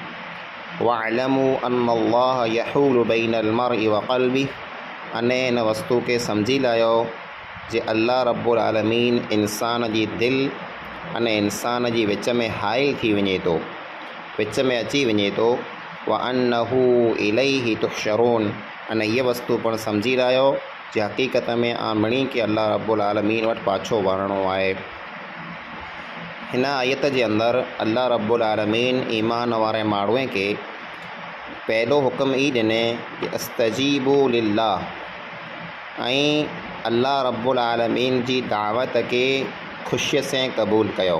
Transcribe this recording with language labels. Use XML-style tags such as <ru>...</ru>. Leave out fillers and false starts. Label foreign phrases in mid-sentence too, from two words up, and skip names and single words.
<ar>واعلموا أن الله يحول بين المرء وقلبه,</ar> <kfr>अने इन वस्तु खे सम्झी लायो जे अल्लाह रब्बुल आलमीन इंसान जी दिलि अने इंसान जी विच में हाइल थी वञे थो, विच में अची वञे थो।</kfr> <ar>وأنه إليه تحشرون,</ar> <kfr>अने हीअ वस्तु पण सम्झी लायो जे हक़ीक़त में आमणी के अल्लाह रब्बुल आलमीन वटि पाछो वञिणो आहे। हिन आयत जे अंदरि अल्लाह रब्बुल आलमीन ईमान वारे माण्हूअ खे पहिरियों हुकुम ई ॾिने कि</kfr> <ar>استجيبوا لله,</ar> <kfr>ऐं अल्लाह रब्बुल आलमीन जी दावत के ख़ुशीअ से क़बूल कयो।</kfr>